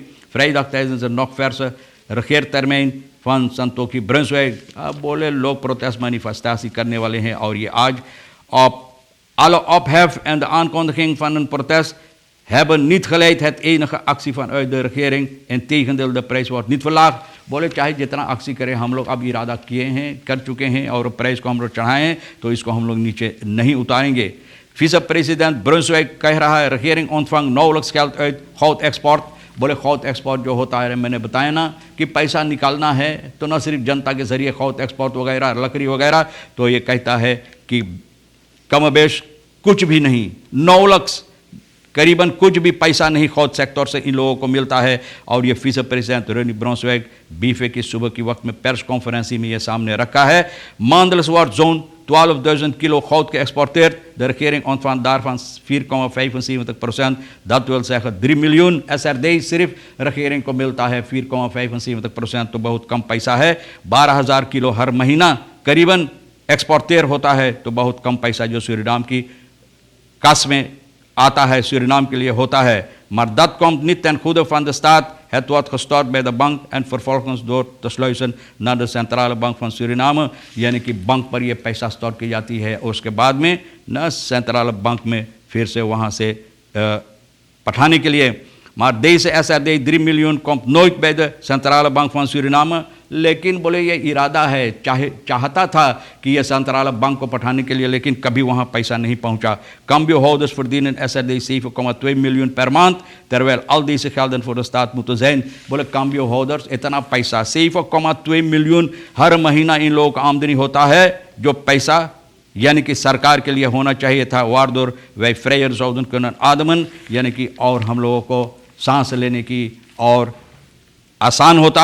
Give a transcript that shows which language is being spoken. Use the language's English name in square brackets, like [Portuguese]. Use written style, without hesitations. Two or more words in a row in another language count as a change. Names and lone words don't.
[Dutch] Vrijdag tijdens een nog verse regeertermijn van Santoki Brunswijk. [Caribbean Hindustani] बोले लोग [Dutch] protestmanifestatie [Caribbean Hindustani] करने वाले हैं और ये आज [Dutch] op alle ophef en de aankondiging van een protest hebben niet geleid het enige actie vanuit de regering. Integendeel, de prijs wordt niet verlaagd. [Caribbean Hindustani] बोले चाहे जितना actie करें हम लोग अब इरादा किए हैं, कर चुके हैं और प्राइस को हम लोग चढ़ाए हैं तो इसको हम लोग नीचे नहीं उतारेंगे. [Dutch] Vice-president Brunswijk [Caribbean Hindustani] कह रहा है [Dutch] regering ontvangt nauwelijks geld uit goud export. [Caribbean Hindustani] बोले [Dutch] goud export [Caribbean Hindustani] जो होता है मैंने बताया ना कि पैसा निकालना है तो न सिर्फ जनता के ज़रिए [Dutch] goud export [Caribbean Hindustani] वगैरह लकड़ी वगैरह. तो ये कहता है कि कमबेश कुछ भी नहीं, 9 लाख करीबन कुछ भी पैसा नहीं खौत सेक्टर से इन लोगों को मिलता है. और ये विस प्रेसिडेंट रोनी ब्रुंसविक बीफे की सुबह की वक्त में [English] press conference [Caribbean Hindustani] में ये सामने रखा है. [Dutch] Maandelijks wordt zo'n 12.000 kilo goud geëxporteerd. De regering ontvangt daarvan 4,75%. Dat wil zeggen 3 miljoen SRD सिर्फ regering [Caribbean Hindustani] को मिलता है [Dutch] 4,75%. [Caribbean Hindustani] तो बहुत कम पैसा है. 12,000 किलो हर महीना करीबन एक्सपोर्टेर होता है. तो बहुत कम पैसा जो सूरीनाम की kas में आता है सूरीनाम के लिए होता है. [Dutch] Maar dat komt niet ten goede van de staat. Het wordt gestort bij de bank en vervolgens door te sluizen naar de centrale bank van Suriname. [Caribbean Hindustani] यानी कि बैंक पर ये पैसा स्टोर की जाती है और उसके बाद में न [English] central bank [Caribbean Hindustani] में फिर से वहाँ से पठाने के लिए. [Dutch] Maar deze SRD 3 miljoen komt nooit bij de centrale bank van Suriname. [Caribbean Hindustani] लेकिन बोले ये इरादा है, चाहता था कि ये [English] central bank [Caribbean Hindustani] को पठाने के लिए, लेकिन कभी वहाँ पैसा नहीं पहुँचा. [Dutch] Cambiohouders verdienen SRD 7,2 miljoen per maand, terwijl al deze gelden voor de staat moeten zijn. [Caribbean Hindustani] बोले cambiohouders इतना पैसा 7,2 miljoen हर महीना इन लोगों का आमदनी होता है जो पैसा यानी कि सरकार के लिए होना चाहिए था. [Dutch] waardoor wij vrijer zouden kunnen ademen, [Caribbean Hindustani] यानी कि और हम लोगों को सांस लेने की और आसान होता.